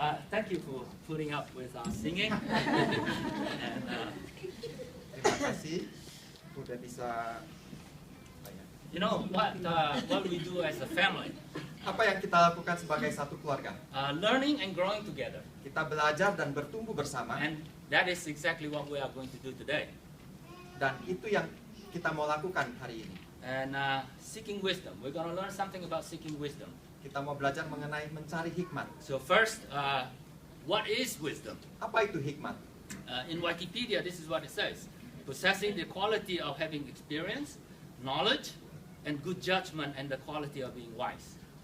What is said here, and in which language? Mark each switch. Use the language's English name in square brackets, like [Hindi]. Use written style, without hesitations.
[English] Thank you for putting up with our singing. And, [Indonesian] Terima kasih sudah bisa. [English] you know what we do as a family, [Indonesian] Apa yang kita lakukan sebagai satu keluarga? [English] learning and growing together, [Indonesian] Kita belajar dan bertumbuh bersama, [English] and that is exactly what we are going to do today. [Indonesian] dan itu yang kita mau lakukan hari ini. [English] And seeking wisdom, we're going to learn something about seeking wisdom. [Indonesian] Kita mau belajar mengenai mencari hikmat. [English] So first, what is wisdom? [Indonesian] Apa itu hikmat? [English] In Wikipedia, this is what it says: possessing the quality of having experience, knowledge, and good judgment, and the quality of being wise.